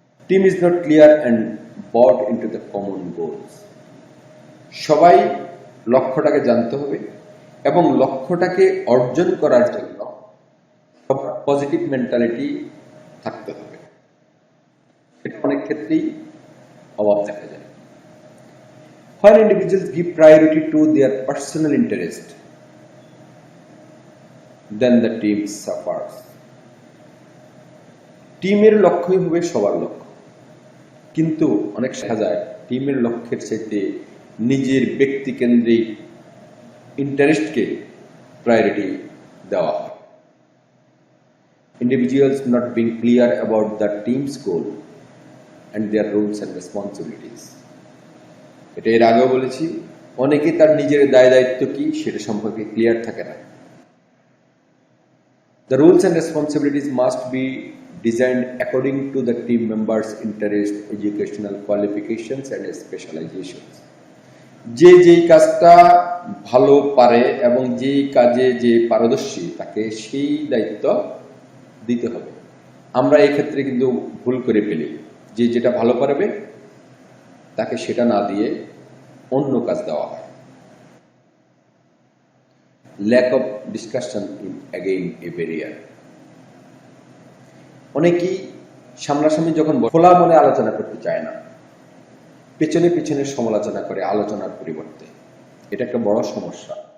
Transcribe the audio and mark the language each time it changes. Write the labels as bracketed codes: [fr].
[en] Team is not clear and bought into the common goals. [bn] সবাই লক্ষ্যটাকে জানতে হবে এবং লক্ষ্যটাকে অর্জন করার জন্য পজিটিভ মেন্টালিটি থাকতে হবে। এটা অনেক ক্ষেত্রেই অভাব দেখা যায়। [en] When individuals give priority to their personal interest, then the team suffers. [bn] টিমের লক্ষ্যই হবে সবার লক্ষ্য, কিন্তু অনেক দেখা যায় টিমের লক্ষ্যের চাইতে নিজের ব্যক্তিকেন্দ্রিক ইন্টারেস্টকে প্রায়োরিটি দেওয়া হয়। [en] Individuals not being clear about the team's goal and their rules and responsibilities. [bn] এটা এর আগেও বলেছি, অনেকে তার নিজের দায় দায়িত্ব কি সেটা সম্পর্কে ক্লিয়ার থাকে না। [en] The rules and responsibilities must be designed according to the team members' interest, educational qualifications and specializations. [bn] যে যেই কাজটা ভালো পারে এবং যেই কাজে যে পারদর্শী তাকে সেই দায়িত্ব দিতে হবে। আমরা এই ক্ষেত্রে কিন্তু ভুল করে ফেলি, যে যেটা ভালো পারবে তাকে সেটা না দিয়ে অন্য কাজ দেওয়া হয়। [en] Lack of discussion is again a barrier. [bn] অনেকেই সামনাসামনি যখন খোলা মনে আলোচনা করতে চায় না, পেছনে পেছনে সমালোচনা করে আলোচনার পরিবর্তে। এটা একটা বড় সমস্যা।